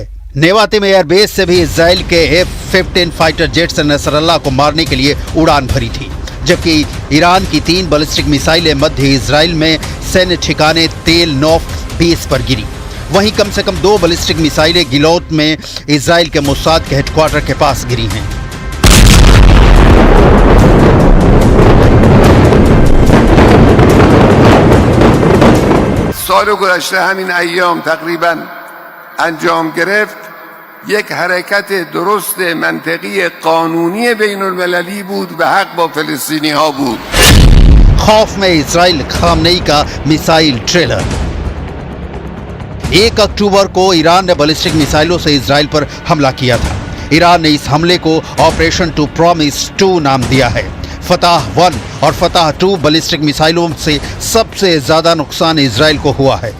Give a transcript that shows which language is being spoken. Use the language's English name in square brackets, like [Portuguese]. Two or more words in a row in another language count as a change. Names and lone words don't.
[Hindi] नेवातिम एयरबेस से भी इजराइल के F-15 फाइटर जेट्स ने नसरल्ला को मारने के लिए उड़ान भरी थी, जबकि ईरान की 3 बैलिस्टिक मिसाइलें मध्य इजराइल में सैन्य ठिकाने तेल नौफ बेस पर गिरी। वहीं कम से कम 2 बैलिस्टिक मिसाइलें गिलोत में इजराइल के मोसाद के हेडक्वार्टर के पास गिरी हैं। [Persian] سال گذشته همین ایام تقریبا انجام گرفت یک حرکت درست منطقی قانونی بین المللی بود و حق با فلسطینی ها بود. [Hindi] खौफ में इजराइल, खामनेई का मिसाइल ट्रेलर। 1 अक्टूबर को ईरान ने बैलिस्टिक मिसाइलों से इजराइल पर हमला किया था। ईरान ने इस हमले को ऑपरेशन टू प्रॉमिस 2 नाम दिया है। फतह 1 और फतह 2 बैलिस्टिक मिसाइलों से सबसे ज्यादा नुकसान इजराइल को हुआ है।